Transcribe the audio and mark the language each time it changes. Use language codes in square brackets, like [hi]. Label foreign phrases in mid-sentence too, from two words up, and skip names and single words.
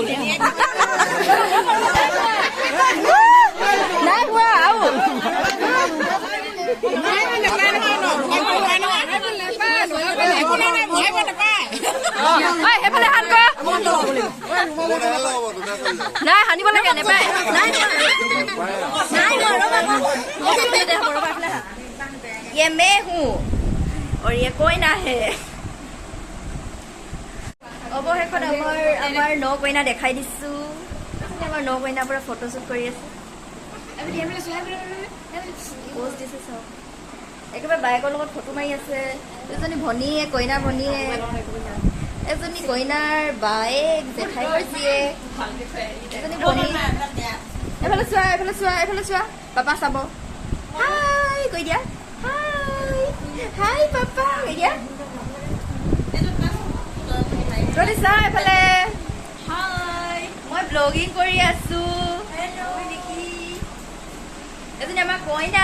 [as] নাই হোৱা আৰু সেইফালে হাত কৰ নাই সানিব লাগে নেপায় [hi] ये मैं हूँ और ये कोई ना है [as] অৱশেষত আমাৰ ন কইনা দেখাই দিছো আমাৰ ন কইনাৰ পৰা ফটোশ্বুট কৰি আছে পোষ্ট দিছে চব একেবাৰে বাইকৰ লগত ফটো মাৰি আছে এজনী ভনীয়ে কইনাৰ ভনীয়ে এজনী কইনাৰ বায়েক জেঠাই কৰিছে এজনী ভনী এইফালে চোৱা এইফালে চোৱা এইফালে চোৱা পাপা চাব হাই কৈ দিয়া হাই পাপা কৈ দিয়া তহঁতি চা এইফালে মই ব্লগিং কৰি আছো এজনী আমাৰ কইনা